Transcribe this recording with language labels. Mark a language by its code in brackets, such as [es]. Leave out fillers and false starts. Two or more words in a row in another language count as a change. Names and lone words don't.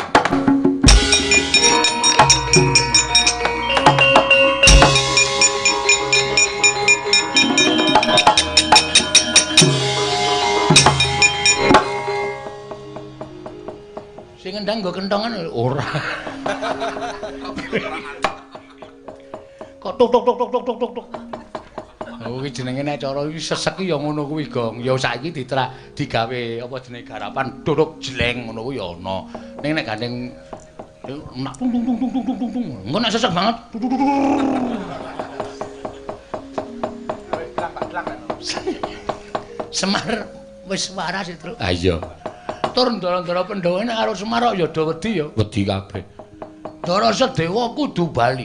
[jv] Sing ngendang nggo kentongan ora. Kok tuk tuk tuk tuk tuk tuk tuk. Oh iki jenenge nek cara iki sesek ya ngono kuwi, Gong. Ya saiki digawe apa jenenge garapan duduk jleng ngono kuwi ya ana. Ning nek gandeng nak tung tung tung tung tung tung tung. Engko nek sesek banget. Semar wis waras itu. Ah iya. Tur ndara-ndara Pandhawa nek karo Semar ya do wedi ya. Wedi kabeh. Ndara Sedewa kudu bali.